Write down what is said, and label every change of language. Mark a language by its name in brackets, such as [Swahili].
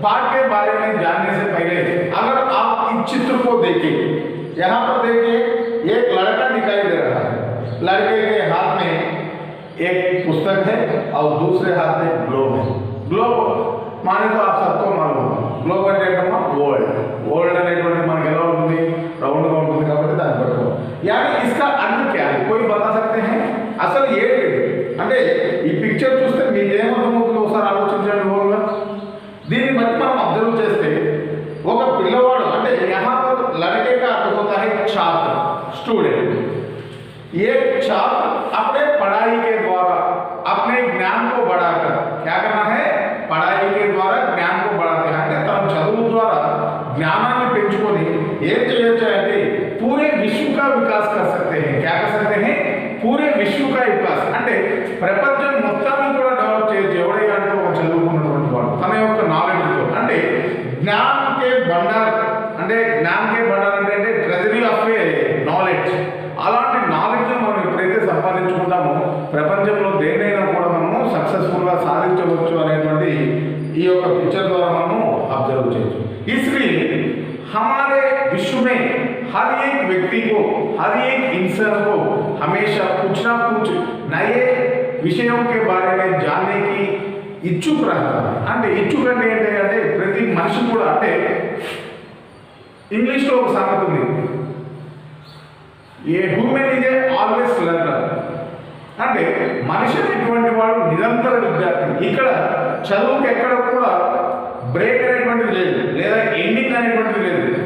[Hindi] पाठ के बारे में जानने से पहले अगर आप इस चित्र को देखें, यहाँ पर देखिए एक लड़का दिखाई दे रहा है। लड़के के हाथ में एक पुस्तक है और दूसरे हाथ में ग्लोब है। ग्लोब माने तो आप सबको मालूम होगा, ग्लोब [Telugu] అంటే वोल्ड అనేటువంటి మనకి ఎలా ఉంటుంది? రౌండ్ గా ఉంటుంది కాబట్టి దాన్ని పట్టుకో। [Hindi] यानी इसका अर्थ क्या है? कोई बता सकते हैं? [Telugu] అసలు ఏంటి అంటే ఈ పిక్చర్ చూస్తే మీకు ఏమర్థమవుతుందో ఒకసారి ఆలోచించండి ఓన్గా। దీన్ని బట్టి మనం అబ్జర్వ్ చేస్తే ఒక పిల్లవాడు అంటే [Hindi] यहाँ पर लड़के का अर्थ होता है छात्र, स्टूडेंट। एक छात्र अपने पढ़ाई के द्वारा अपने ज्ञान को बढ़ाकर क्या करना है? पढ़ाई के द्वारा ज्ञान को बढ़ाते हैं। [Telugu] అంటే తన చదువు ద్వారా జ్ఞానాన్ని పెంచుకొని ఏం చేయొచ్చు అంటే [Hindi] पूरे विश्व का विकास कर सकते हैं। क्या कर सकते हैं? पूरे विश्व का विकास [Telugu] అంటే ప్రపంచం మొత్తాన్ని కూడా డెవలప్ చేయొచ్చు ఎవడైనా అంటే ఒక చదువుకున్నటువంటి వాడు తన యొక్క నాలెడ్జ్ తో। అంటే జ్ఞాన్ [Hindi] के भंडार [Telugu] అంటే ట్రెజరీ ఆఫ్ ఏ నాలెడ్జ్। అలాంటి నాలెడ్జ్ మనం ఎప్పుడైతే సంపాదించుకుంటామో ప్రపంచంలో దేన్నైనా కూడా మనము సక్సెస్ఫుల్ గా సాధించవచ్చు అనేటువంటి ఈ యొక్క పిక్చర్ ద్వారా మనము అబ్జర్వ్ చేయొచ్చు। [Hindi] इसलिए हमारे विश्व में हर एक व्यक्ति को, हर एक इंसान को हमेशा कुछ ना कुछ नए विषयों के बारे में जानने की इच्छुक रहता है। [Telugu] అంటే ఇచ్చుక అంటే ఏంటంటే ప్రతి మనిషి కూడా అంటే ఇంగ్లీష్లో ఒక సామెత ఉంది, [English] A human is always learner. [Telugu] అంటే మనిషి అనేటువంటి వాడు నిరంతర విద్యార్థి। ఇక్కడ చదువుకి ఎక్కడ కూడా బ్రేక్ అనేటువంటిది లేదు, లేదా ఎండింగ్ అనేటువంటిది లేదు।